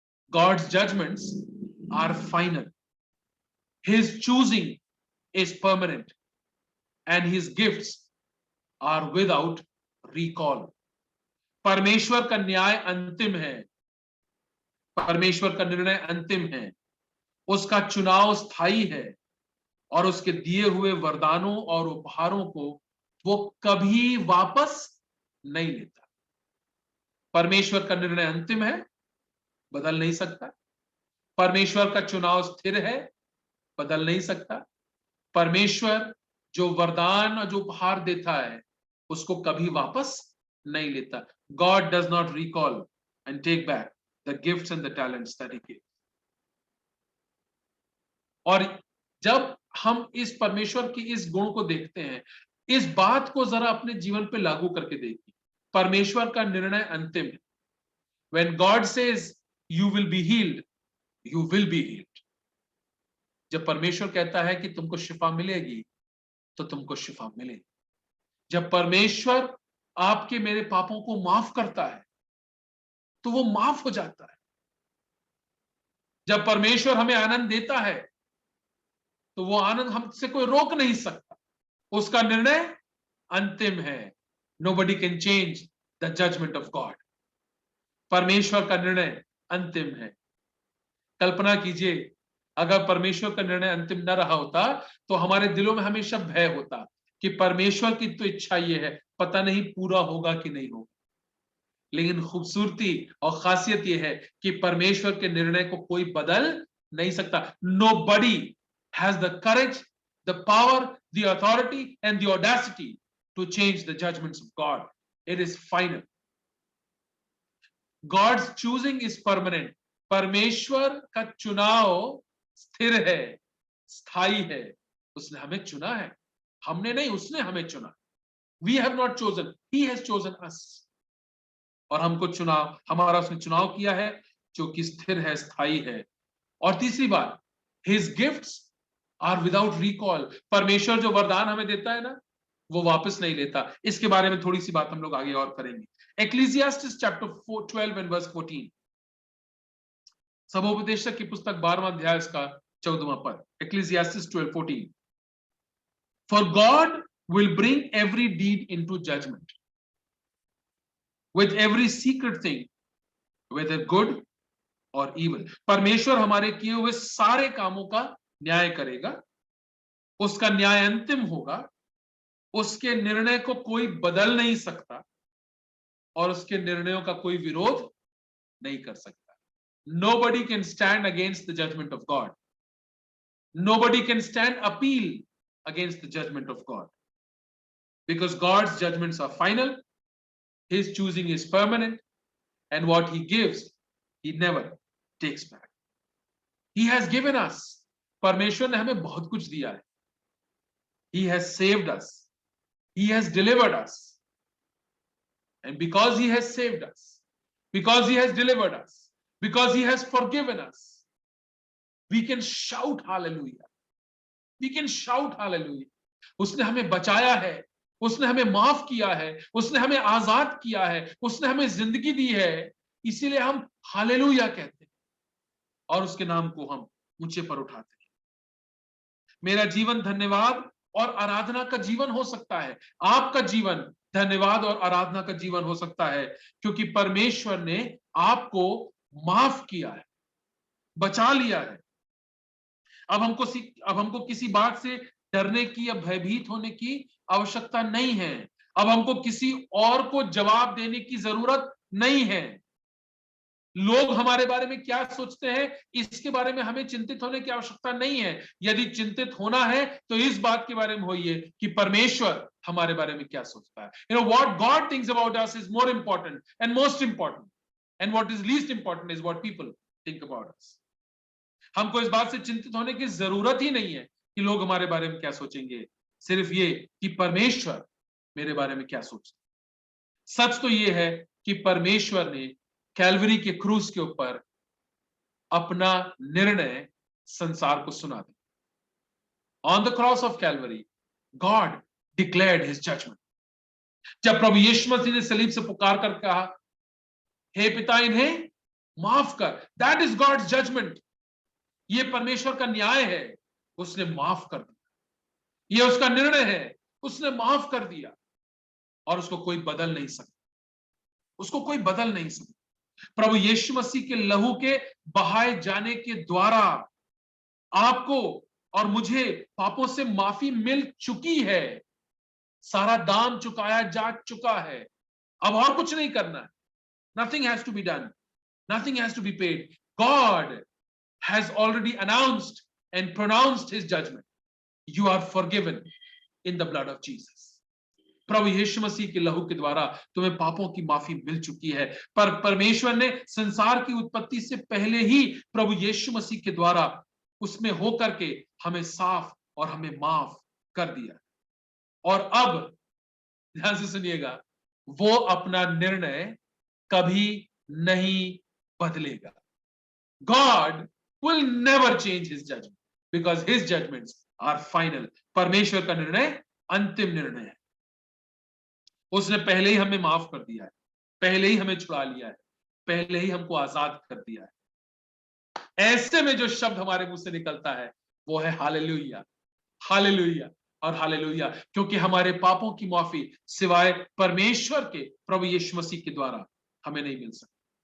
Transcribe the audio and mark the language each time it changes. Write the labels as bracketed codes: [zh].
[en] God's judgments are final. His choosing is permanent, and his gifts are without recall. [hi] परमेश्वर का न्याय अंतिम है. परमेश्वर का निर्णय अंतिम है. उसका चुनाव स्थायी है. और उसके दिए हुए वरदानों और उपहारों को वो कभी वापस नहीं लेता। परमेश्वर का निर्णय अंतिम है, बदल नहीं सकता। परमेश्वर का चुनाव स्थिर है, बदल नहीं सकता। परमेश्वर जो वरदान और जो उपहार देता है उसको कभी वापस नहीं लेता। [en] God does not recall and take back the gifts and the talents that he gives. [hi] और जब हम इस परमेश्वर की इस गुण को देखते हैं, इस बात को जरा अपने जीवन पे लागू करके देखिए। परमेश्वर का निर्णय अंतिम है। [en] When God says you will be healed, you will be healed. [hi] जब परमेश्वर कहता है कि तुमको शिफा मिलेगी, तो तुमको शिफा मिलेगी। जब परमेश्वर आपके मेरे पापों को माफ करता है, तो वो माफ हो जाता है। जब परमेश्वर हमें आनंद देता है, तो वो आनंद हमसे कोई रोक नहीं सकता। उसका निर्णय अंतिम है। [en] Nobody can change the judgment of God. [hi] परमेश्वर का निर्णय अंतिम है। कल्पना कीजिए, अगर परमेश्वर का निर्णय अंतिम न रहा होता तो हमारे दिलों में हमेशा भय होता कि परमेश्वर की तो इच्छा ये है, पता नहीं पूरा होगा कि नहीं होगा। लेकिन खूबसूरती और खासियत ये है कि परमेश्वर के निर्णय को कोई बदल नहीं सकता। [en] Nobody has the courage, the power, the authority and the audacity to change the judgments of God. It is final. God's choosing is permanent. [hi] परमेश्वर का चुनाव स्थिर है, स्थायी है। उसने हमें चुना है, हमने नहीं, उसने हमें चुना। [en] We have not chosen, He has chosen us. [hi] और हमको चुनाव, हमारा उसने चुनाव किया है जो कि स्थिर है, स्थायी है। और तीसरी बात, [en] His gifts are without recall. [hi] परमेश्वर जो वरदान हमें देता है ना, वो वापस नहीं लेता। इसके बारे में थोड़ी सी बात हम लोग आगे और करेंगे। [en] Ecclesiastes chapter 12 and verse 14. [hi] सबोपदेशक की पुस्तक 12वां अध्याय इसका 14वां पद। [en] Ecclesiastes 12:14. For God will bring every deed into judgment, with every secret thing, whether good or evil. [hi] परमेश्वर हमारे किए हुए सारे कामों का न्याय करेगा। उसका न्याय अंतिम होगा। उसके निर्णय को कोई बदल नहीं सकता और उसके निर्णयों का कोई विरोध नहीं कर सकता। [en] Nobody can stand against the judgment of God. Nobody can stand appeal against the judgment of God. Because God's judgments are final, His choosing is permanent, and what He gives, He never takes back. He has given us. [hi] परमेश्वर ने हमें बहुत कुछ दिया है। [en] He has saved us. He has delivered us. And because He has saved us, because He has delivered us, because He has forgiven us, we can shout hallelujah. We can shout hallelujah. [hi] उसने हमें बचाया है, उसने हमें माफ किया है, उसने हमें आजाद किया है, उसने हमें जिंदगी दी है। इसीलिए हम हालेलुया कहते हैं और उसके नाम को हम ऊंचे पर उठाते हैं। मेरा जीवन धन्यवाद और आराधना का जीवन हो सकता है। आपका जीवन धन्यवाद और आराधना का जीवन हो सकता है, क्योंकि परमेश्वर ने आपको माफ किया है, बचा लिया है। अब हमको किसी बात से डरने की या भयभीत होने की आवश्यकता नहीं है। अब हमको किसी और को जवाब देने की जरूरत नहीं है। लोग हमारे बारे में क्या सोचते हैं, इसके बारे में हमें चिंतित होने की आवश्यकता नहीं है। यदि चिंतित होना है तो इस बात के बारे में होइए कि परमेश्वर हमारे बारे में क्या सोचता है। [en] You know what God thinks about us is more important and most important, and what is least important is what people think about us. [hi] हमको इस बात से चिंतित होने की जरूरत ही नहीं है कि लोग हमारे बारे में क्या सोचेंगे, सिर्फ ये कि परमेश्वर मेरे बारे में क्या सोचता है। सच तो ये है कि परमेश्वर ने कैलवरी के क्रूस के ऊपर अपना निर्णय संसार को सुना दिया। [en] On the cross of Calvary God declared his judgment. [hi] जब प्रभु यीशु मसीह ने सलीब से पुकार कर कहा, हे पिता इन्हें माफ कर, [en] That is God's judgment. [hi] ये परमेश्वर का न्याय है, उसने माफ कर दिया। ये उसका निर्णय है, उसने माफ कर दिया और उसको कोई बदल नहीं सकता, उसको कोई बदल नहीं सकता। प्रभु यीशु मसीह के लहू के बहाए जाने के द्वारा आपको और मुझे पापों से माफी मिल चुकी है, सारा दाम चुकाया जा चुका है, अब और कुछ नहीं करना है। [en] Nothing has to be done, nothing has to be paid. God has already announced and pronounced his judgment. You are forgiven in the blood of Jesus. [hi] प्रभु यीशु मसीह के लहू के द्वारा तुम्हें पापों की माफी मिल चुकी है। पर परमेश्वर ने संसार की उत्पत्ति से पहले ही प्रभु यीशु मसीह के द्वारा उसमें होकर के हमें साफ और हमें माफ कर दिया। और अब ध्यान से सुनिएगा, वो अपना निर्णय कभी नहीं बदलेगा। [en] God will never change his judgment because his judgments are final. [hi] परमेश्वर का निर्णय अंतिम निर्णय है। उसने पहले ही हमें माफ कर दिया है, पहले ही हमें छुड़ा लिया है, पहले ही हमको आजाद कर दिया है। ऐसे में जो शब्द हमारे मुंह से निकलता है वो है हालेलुया, हालेलुया और हालेलुया, क्योंकि हमारे पापों की माफी सिवाय परमेश्वर के प्रभु यीशु मसीह के द्वारा हमें नहीं मिल सकती।